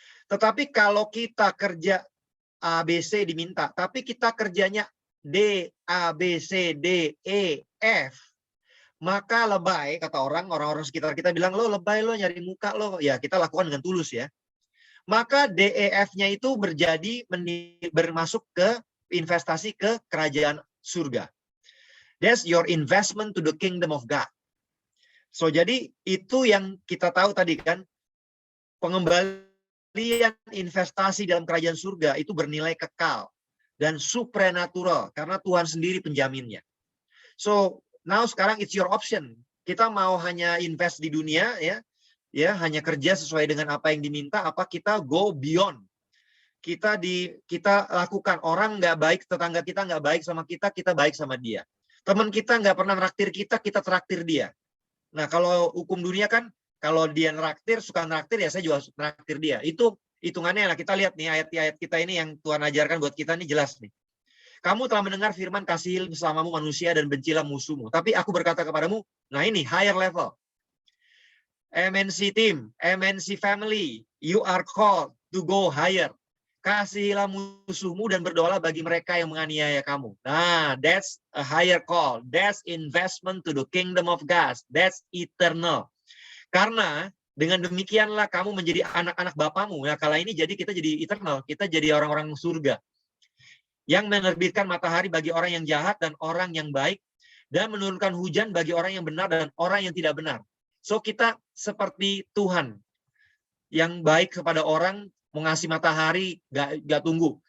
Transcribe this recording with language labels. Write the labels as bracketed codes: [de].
[id] Tetapi kalau kita kerja ABC diminta, tapi kita kerjanya D, A, B, C, D, E, F, maka lebay, kata orang-orang sekitar kita bilang, lo lebay, lo nyari muka lo. Ya, kita lakukan dengan tulus ya. Maka DEF-nya itu bermasuk ke investasi ke kerajaan surga. [en] That's your investment to the kingdom of God. [id] So, jadi itu yang kita tahu tadi kan, pengembalian investasi dalam kerajaan surga itu bernilai kekal dan supranatural karena Tuhan sendiri penjaminnya. [en] So, now [id] sekarang [en] it's your option. [id] Kita mau hanya invest di dunia ya hanya kerja sesuai dengan apa yang diminta, apa kita [en] go beyond. [id] Kita lakukan, orang nggak baik, tetangga kita nggak baik sama kita baik sama dia. Teman kita nggak pernah traktir kita traktir dia. Nah, kalau hukum dunia kan, kalau dia suka nraktir, ya saya juga nraktir dia. Itu hitungannya lah. Kita lihat nih ayat-ayat kita ini yang Tuhan ajarkan buat kita nih jelas nih. Kamu telah mendengar firman, kasihi sesamamu manusia dan bencilah musuhmu. Tapi aku berkata kepadamu, nah ini [en] higher level. MNC team, MNC family, you are called to go higher. [id] Kasihilah musuhmu dan berdoalah bagi mereka yang menganiaya kamu. [en] Nah, that's a higher call. That's investment to the kingdom of God. That's eternal. [id] Karena dengan demikianlah kamu menjadi anak-anak Bapamu. Nah, kala ini kita jadi eternal. Kita jadi orang-orang surga. Yang menerbitkan matahari bagi orang yang jahat dan orang yang baik. Dan menurunkan hujan bagi orang yang benar dan orang yang tidak benar. So, kita seperti Tuhan yang baik kepada orang, mau ngasih matahari, gak tunggu.